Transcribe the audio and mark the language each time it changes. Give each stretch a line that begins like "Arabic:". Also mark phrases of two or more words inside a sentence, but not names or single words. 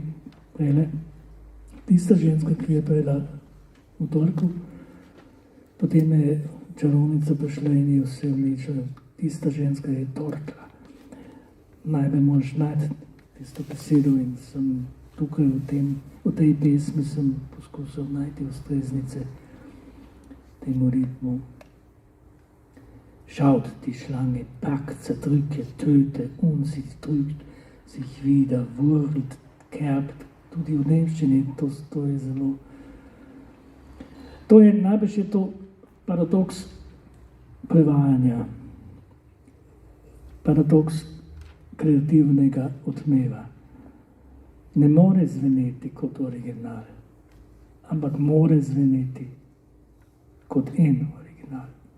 Slovenian: Tista ženska, ki je prejela v torku, potem je čarovnica prišla in je vse uničila. Tista ženska je torkla. Najbolj moraš najti tisto besedo in sem tukaj v tej pesmi sem poskusil najti ustreznice temu ritmu.
German: Schaut die Schlange, packt, zerdrücke, töte und sie drückt sich wieder, wurlt, kerbt.
Slovenian: Tudi v nemščini to je zelo. To je najbrž je to paradoks prevajanja, paradoks kreativnega odmeva. Ne more zveneti kot original, ampak more zveneti kot en original.